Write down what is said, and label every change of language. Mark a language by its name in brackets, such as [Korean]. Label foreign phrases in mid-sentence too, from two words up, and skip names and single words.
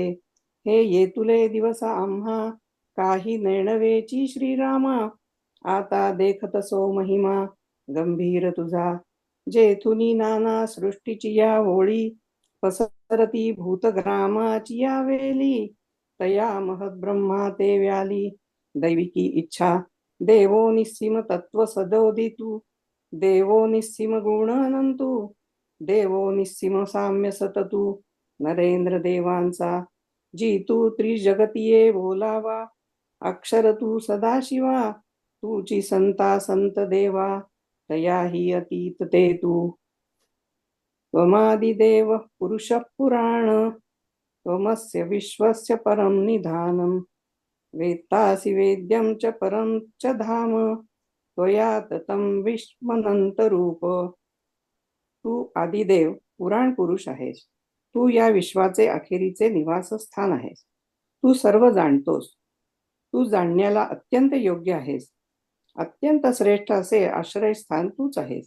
[Marathi] हे येतुले दिवस आम्हा काही नेणवेची श्रीरामा, आता देखत सो महिमा गंभीर तुझा. जेथुनी नाना सृष्टीची या होळी पसरती भूतग्रामाची या वेली, तया महद्ब्रह्मा ते व्याली दैविकी इच्छा. देवो निस्सीम तत्व सदोदितू, देवो निस्सीम गुण अनंतू, देवो निस्सीम साम्य सततू, नरेंद्र देवांचा जितू त्रिजगतीये बोलावा. अक्षर तू सदाशिवा, तूची संता संत देवा, तयाही अतीत ते तू. [Sanskrit] त्वमादिदेव पुरुष पुराण, त्वमस्य विश्वस्य परम निधानम, वेत्तासि वेद्यं च परं च धाम, त्वया ततं विश्वनंत रूप. [Marathi] तू आदिदेव पुराण पुरुष आहेस. तू या विश्वाचे अखेरीचे निवासस्थान आहेस. तू सर्व जाणतोस. तू जाणण्याला अत्यंत योग्य आहेस. अत्यंत श्रेष्ठ असे आश्रयस्थान तूच आहेस.